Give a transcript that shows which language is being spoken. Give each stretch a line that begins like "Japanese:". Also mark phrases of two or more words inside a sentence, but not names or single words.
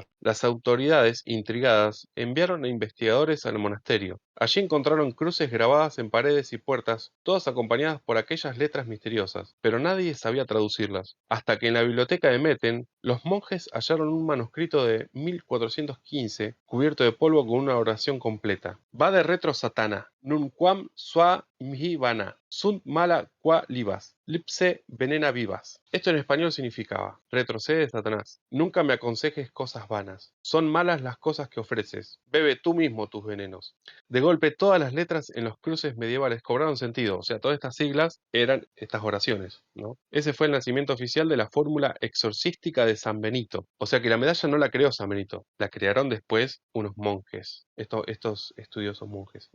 Spanish: Las autoridades, intrigadas, enviaron a investigadores al monasterio. Allí encontraron cruces grabadas en paredes y puertas, todas acompañadas por aquellas letras misteriosas, pero nadie sabía traducirlas. Hasta que en la biblioteca de Metten, los monjes hallaron un manuscrito de 1415 cubierto de polvo con una oración completa.
Latin: Vade retro satana, nunquam sua mihi vana, sunt mala qua libas, lipse venena vivas.
Spanish: Esto en español significaba: retrocede, Satanás, nunca me aconsejes cosas vanas, son malas las cosas que ofreces, bebe tú mismo tus venenos. De golpe todas las letras en los cruces medievales cobraron sentido, o sea, todas estas siglas eran estas oraciones, ¿no? Ese fue el nacimiento oficial de la fórmula exorcística de San Benito, o sea que la medalla no la creó San Benito, la crearon después unos monjes, estos estudiosos monjes.